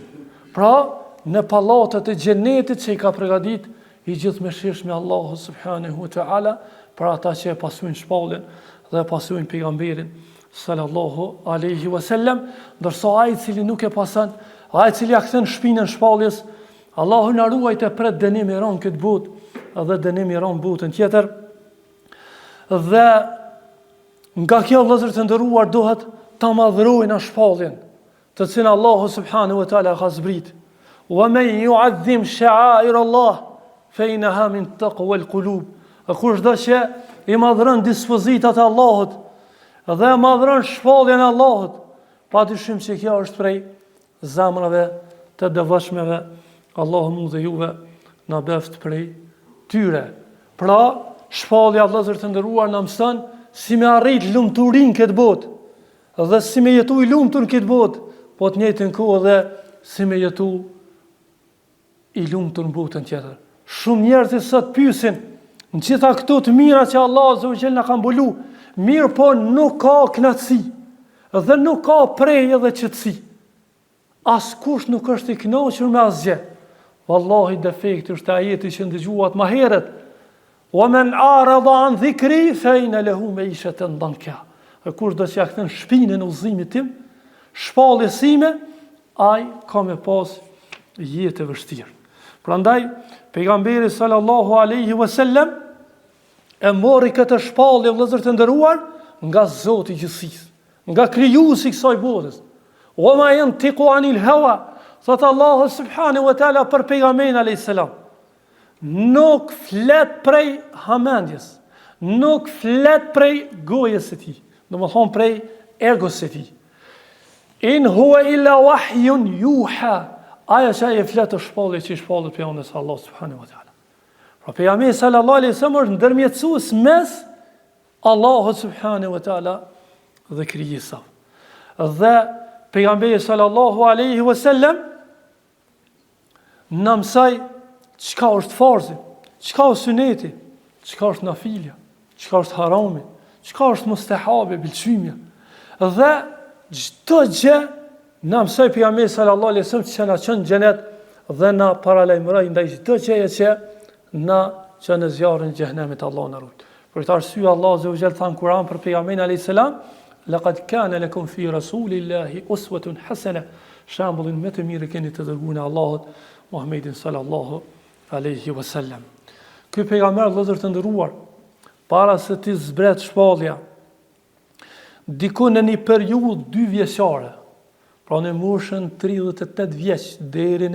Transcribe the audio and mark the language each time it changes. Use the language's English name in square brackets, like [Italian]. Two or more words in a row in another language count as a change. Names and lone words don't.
[Albanian] Pra, në pallatet e xhenetit që i ka përgatit i gjithëmshirshmi Allahu [Arabic] سبحانه وتعالى [Albanian] për ata që e pasojnë shpalljen dhe e pasojnë pejgamberin [Arabic] صلى الله عليه وسلم, [Albanian] ndërsa ai i cili nuk e pason, ai i cili ja kthen shpinën shpalljes, Allahu na ruajte pret dënim i rënd këtë botë dhe dënim i rënd botën tjetër. Dhe nga kjo vëllezër të nderuar duhet ta madhrojnë shpalljen, të cilën Allahu [Arabic] سبحانه وتعالى [Albanian] ka zbrit. [Arabic] ومن يعظم شعائر الله فإنها من تقوى القلوب. [Albanian] Kush do që i madhron dispozitat e Allahut dhe madhron shpalljen e Allahut, padyshim që kjo është prej zemrave të devotshmeve. Allahu mu dhe juve na beft prej tyre. Pra, shpallja vëllezër të nderuar na mëson si me arrit lumturinë këtë botë, dhe si me jetu i lumtur në këtë botë, po të njëjtën kohë dhe si me jetu i lumtur në botën tjetër. Shumë njerëz sot pyesin, në gjitha këto të mira që Allah [Arabic] عز وجل [Albanian] na ka mbulu, mirë po nuk ka kënaqësi dhe nuk ka prejë dhe qetësi. Askush nuk është i kënaqur me asgjë. Wallahi defekti është ajeti që ndëgjuat më herët. [Arabic] ومن أعرض عن ذكري فإن له معيشة ضنكا. [Albanian] Kush do të ja kthen shpinën udhëzimit tim, shpalljes sime, ai ka me pas jetë e vështirë. Prandaj pejgamberi [Arabic] صلى الله عليه وسلم [Albanian] e mori këtë shpallje vëllezër të nderuar nga Zoti i gjithësisë, nga krijuesi i kësaj botës. [Arabic] وما ينطق عن الهوى, [Albanian] thot Allahu [Arabic] سبحانه وتعالى [Albanian] për pejgamberin [Arabic] عليه السلام. [Albanian] Nuk flet prej hamendjes, nuk flet prej gojës së tij, domethënë prej egos së tij. [Arabic] إن هو إلا وحي يوحى. [Albanian] Aja që e flet të shpallje që i shpallet për janë Allah [Arabic] سبحانه وتعالى. [Albanian] Pra pejgamberi [Arabic] صلى الله عليه وسلم [Albanian] është ndërmjetësues mes Allahut [Arabic] سبحانه وتعالى [Albanian] dhe krijesave. Dhe pejgamberi [Arabic] صلى الله عليه وسلم [Albanian] na mësoi çka është farzi, çka është suneti, çka është nafilja, çka është harami, çka është mustahabi, bilçymja. Dhe çdo gjë na mësoi pejgamberi [Arabic] صلى الله عليه وسلم [Albanian] që na çon xhenet dhe na paralajmëroi ndaj çdo gjëje që na çon në zjarrin e xhenemit, Allahu na ruaj. Për këtë arsye Allahu [Arabic] عز وجل [Albanian] than Kur'an për pejgamberin [Arabic] عليه السلام, لقد كان لكم في رسول الله أسوة حسنة. [Albanian] Shembullin më të mirë keni të dërguar në Allahut Muhammedin [Arabic] صلى الله عليه وسلم. [Albanian] Ky pejgamber vëllezër të nderuar, para se ti zbret shpallja, diku në një periudhë 2 vjeçare, pra në moshën 38 vjeç deri